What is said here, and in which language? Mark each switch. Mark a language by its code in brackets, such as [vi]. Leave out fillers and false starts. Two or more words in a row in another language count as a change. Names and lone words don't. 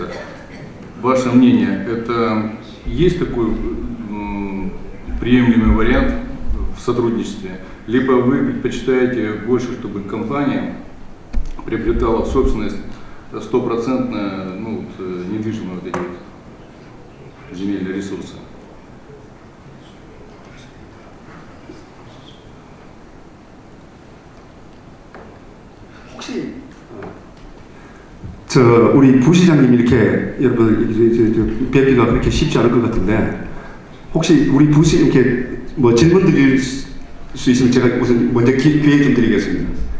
[ru] Ваше мнение, это есть такой приемлемый вариант в сотрудничестве? Либо вы предпочитаете больше, чтобы компания приобретала в собственность 100% недвижимые вот эти вот земельные ресурсы? [ko] 혹시 우리 부시장님 이렇게 여러분 뵙기가 그렇게 쉽지 않을 것 같은데, 혹시 우리 부시 이렇게 뭐 질문 드릴 수 있으면 제가 우선 먼저 기회 좀 드리겠습니다.